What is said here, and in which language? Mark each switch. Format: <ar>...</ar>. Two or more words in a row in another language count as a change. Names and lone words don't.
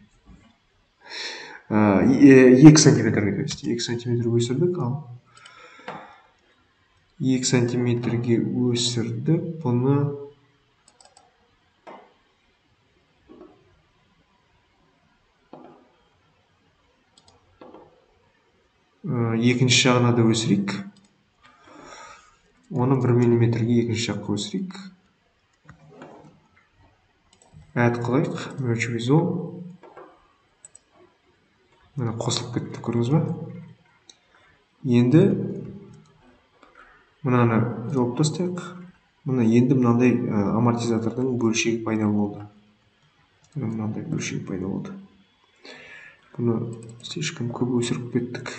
<kk>2 сантиметрге,</kk> <ru>то есть</ru> <kk>2 сантиметрге өсірдік, ал 2 сантиметрге өсірдік, бұны екінші жағына да өсірейік. Оны 1 миллиметрге екінші жаққа өсірейік. Әд қылайық,</kk> <en>merge with all.</en> <kk>Мына қосылып кетті, көрдіңіз ба? Енді мынаны жауып тастайық. Мына енді мынандай амортизатордың бөлшегі пайда болды. Мынандай бөлшегі пайда болды. Бұны слишком көп өсіріп кеттік.</kk>